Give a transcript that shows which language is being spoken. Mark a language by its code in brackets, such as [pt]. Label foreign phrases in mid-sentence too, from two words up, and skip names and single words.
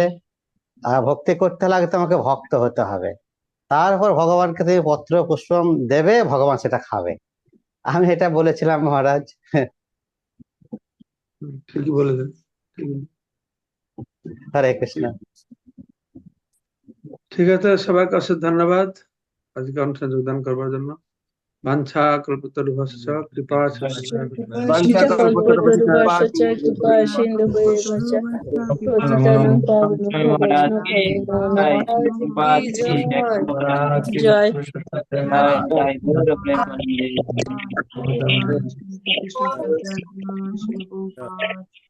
[bn] আর ভক্তি করতে হলে আগে তোমাকে ভক্ত হতে হবে, তারপর ভগবানকে তুমি পত্র পুষ্প দেবে, ভগবান সেটা খাবে। আমি এটা বলেছিলাম মহারাজ। ঠিকই বলেছেন। হরে কৃষ্ণ। ঠিক আছে, সবাইকে অশেষ ধন্যবাদ আজকে অনুষ্ঠানে যোগদান করবার জন্য। [sa] বাঞ্ছা কল্পতরুভ্যশ্চ কৃপা কল্পতরুভ্যশ্চ কৃপা সিন্ধুভ্যেব চ পতিতানাং পাবনেভ্যো [bn] মহারাজ কি [sa] বৈষ্ণবেভ্যো জয়। [bn] জয় গুরু প্রেমানন্দে। কৃষ্ণ চৈতন্য শ্রী প্রভুপাদ